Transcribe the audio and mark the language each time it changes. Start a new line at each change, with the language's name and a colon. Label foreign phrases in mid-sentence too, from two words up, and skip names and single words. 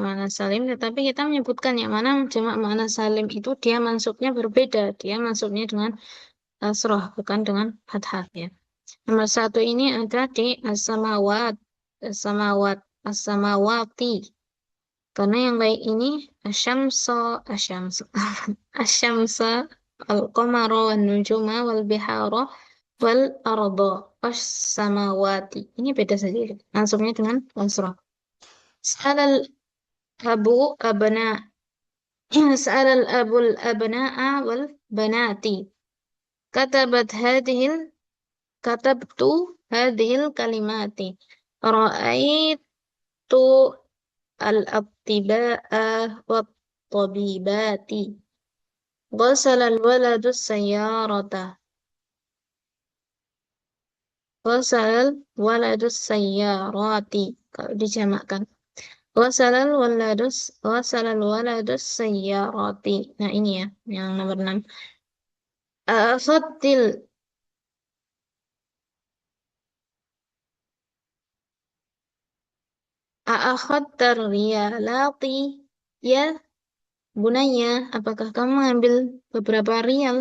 Indonesian: muannats salim, tetapi kita menyebutkan yang mana jamak muannats salim itu dia mansubnya berbeda, dia mansubnya dengan kasroh bukan dengan fathah ya. Nomor satu ini ada di as-samawat, as-samawat, as-samawati. Karena yang baik ini
Arabic: الشمس، الشمس، الشمس، القمر، والنجوم, والبحار، والأرض، والسماوات.
Indonesian: Ini beda saja. Langsungnya dengan kasrah.
Arabic: سأل الأب أبناء. سأل الأب الأبناء والبنات. كتبت هذه كتبت هذه الكلمات. رأيت الأطباء والطبيبات. غسل الولد سيارة. غسل الولد السيارات.
Indonesian: Kalau dijamakkan.
Arabic: غسل الولد السيارات.
Indonesian: Nah, ini ya, yang nomor 6.
Arabic: أأخذت أأخذت الريالات يا بني,
Indonesian: apakah kamu mengambil beberapa rial?